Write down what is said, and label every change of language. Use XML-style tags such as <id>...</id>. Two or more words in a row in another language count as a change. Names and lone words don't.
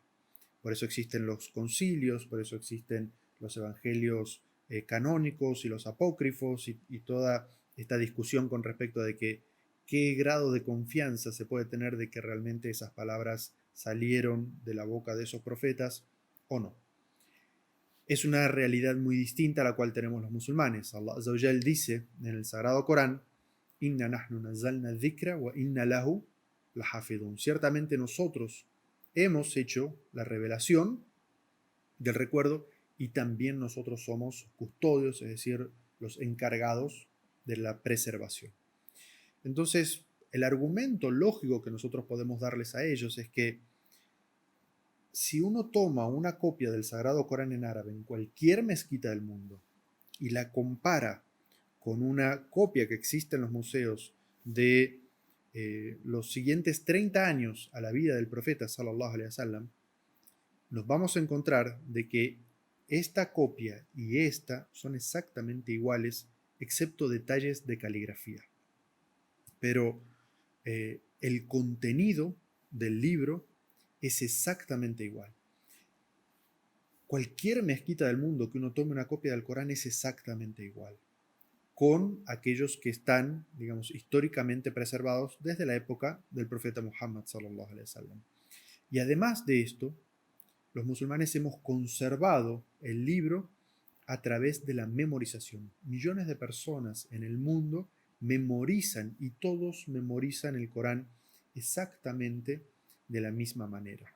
<es>Por eso existen los concilios, por eso existen los evangelios canónicos y los apócrifos y toda esta discusión con respecto de qué grado de confianza se puede tener de que realmente esas palabras salieron de la boca de esos profetas o no. Es una realidad muy distinta a la cual tenemos los musulmanes.</es> <ar>الله عز وجل</ar> <es>dice en el Sagrado Corán:</es> <ar>إنا نحن نزلنا الذكر وإنا له لحافظون.</ar> <es>Ciertamente nosotros hemos hecho la revelación del recuerdo y también nosotros somos custodios, es decir, los encargados de la preservación. Entonces, el argumento lógico que nosotros podemos darles a ellos es que si uno toma una copia del Sagrado Corán en árabe en cualquier mezquita del mundo y la compara con una copia que existe en los museos de los siguientes 30 años a la vida del profeta</es> <ar>صلى الله عليه وسلم,</ar> <es>nos vamos a encontrar de que esta copia y esta son exactamente iguales, excepto detalles de caligrafía. Pero el contenido del libro es exactamente igual. Cualquier mezquita del mundo que uno tome una copia del Corán es exactamente igual, con aquellos que están, digamos, históricamente preservados desde la época del profeta Muhammad</es> <ar>صلى الله عليه وسلم.</ar> <es>Y además de esto, los musulmanes hemos conservado el libro a través de la memorización. Millones de personas en el mundo memorizan y todos memorizan el Corán exactamente de la misma manera.</es>